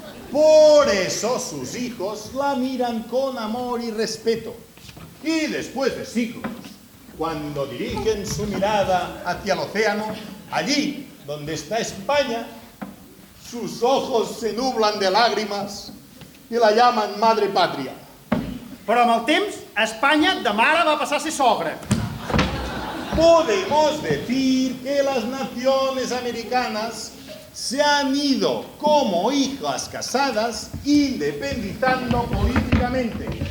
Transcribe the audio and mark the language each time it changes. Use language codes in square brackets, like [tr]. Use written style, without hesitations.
[es] Por eso sus hijos la miran con amor y respeto. Y después de siglos, cuando dirigen su mirada hacia el océano, allí donde está España, sus ojos se nublan de lágrimas i la llaman madre patria. [ca] Però amb el temps, Espanya de mare va passar a ser sogra. [es] Podemos decir que las naciones americanas se han ido como hijas casadas, independizando políticamente.